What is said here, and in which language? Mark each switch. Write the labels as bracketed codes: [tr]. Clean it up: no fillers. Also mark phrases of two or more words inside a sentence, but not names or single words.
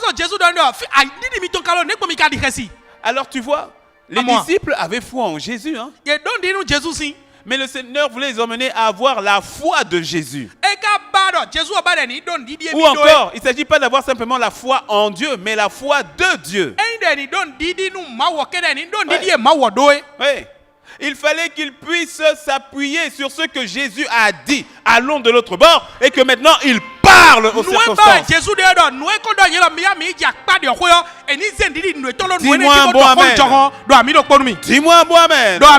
[fr] Alors tu vois, les disciples avaient foi en Jésus. Hein? Mais le Seigneur voulait les emmener à avoir la foi de Jésus. Ou encore, il ne s'agit pas d'avoir simplement la foi en Dieu, mais la foi de Dieu. kedeni don didi nu mawo kedeni don didi e mawo doe. Oui. Il fallait qu'il puisse s'appuyer sur ce que Jésus a dit. Allons de l'autre bord et que maintenant il parle aux circonstances. Dis-moi un bon amen. Dis-moi un bon amen.